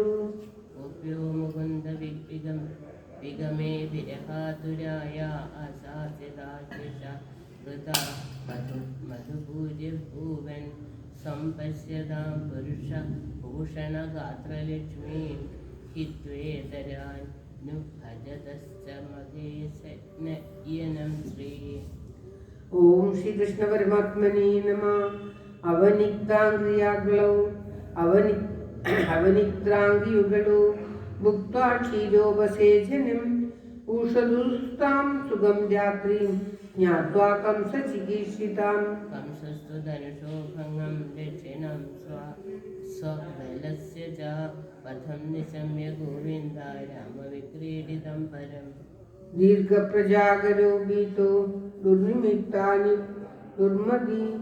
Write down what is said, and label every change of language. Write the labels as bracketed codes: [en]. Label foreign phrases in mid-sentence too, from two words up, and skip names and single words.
[sa] ഗോപ്യോ മുകുന്ദ വിഗമേ വിരഹാതുരായ അസാസിതാശിഷ കൃത മധുഭൂരിഭൂവൻ സംപശ്യതാം പുരുഷ ഭൂഷണഗാത്രലക്ഷ്മീം ഹിത്വേതരാൻ नु भजतश्च महेशयनं श्री. ओम श्री कृष्ण परमात्मने नमः. അവനിക്താംഗിയുകളോ ഭുക്ത്വാ ക്ഷീരോപസേചനം ഊഷദുസ്താം സുഖം രാത്രിം ജ്ഞാത്വാ കംസചികീർഷിതാം. कंसस्तु धनुषो भङ्गं दक्षिणं स्वबलस्य च पथं निशम्य गोविन्दाय रामविक्रीडितं परम्. दीर्घप्रजागरो भीतो दुर्निमित्तानि दुर्मदी.